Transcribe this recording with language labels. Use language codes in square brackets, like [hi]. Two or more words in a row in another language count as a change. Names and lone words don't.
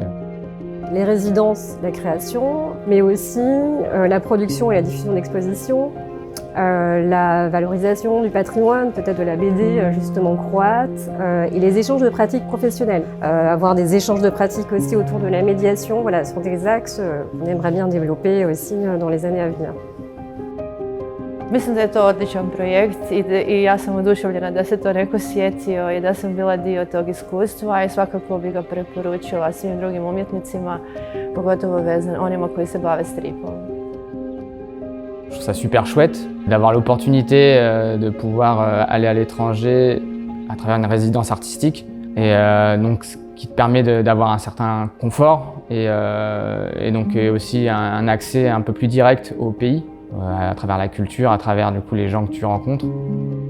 [fr] Les résidences, la création, mais aussi la production et la diffusion d'expositions, la valorisation du patrimoine, peut-être de la BD justement croate, et les échanges de pratiques professionnelles. Avoir des échanges de pratiques aussi autour de la médiation, voilà, sont des axes qu'on aimerait bien développer aussi dans les années à venir. [hr] Mislim da je to odličan projekt i ja sam oduševljena da se to neko sjetio i da sam bila dio tog iskustva i svakako bih ga preporučila svim drugim umjetnicima, pogotovo onima koji se bave stripom. [fr] Je trouve ça super chouette d'avoir l'opportunité de pouvoir aller à l'étranger à travers une résidence artistique, et donc ce qui te permet d'avoir un certain confort et donc aussi un accès un peu plus direct au pays, à travers la culture, à travers du coup les gens que tu rencontres.